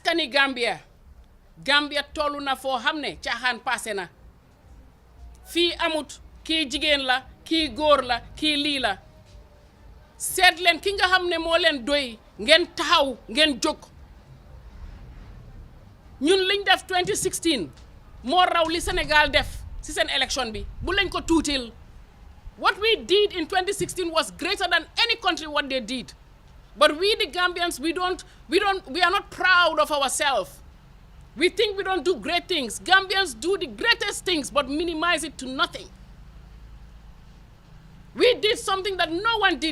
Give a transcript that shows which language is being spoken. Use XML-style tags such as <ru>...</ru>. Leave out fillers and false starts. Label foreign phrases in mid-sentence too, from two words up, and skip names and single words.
<wo>Askani Gambia Gambia tollu na foo xam ne caaxaan passé na fii amut kii jigéen la kii góor la kii lii la seet leen ki nga xam ne moo leen doy ngeen taxaw ngeen jóg ñun liñ def 2016 moo raw li Sénégal def ci seen élection bi bu lañ ko tuutil</wo> <en>what we did in 2016 was greater than any country what they did but we the Gambians we are not proud of ourselves. We think we don't do great things. Gambians do the greatest things but minimize it to nothing. We did something that no one did.</en>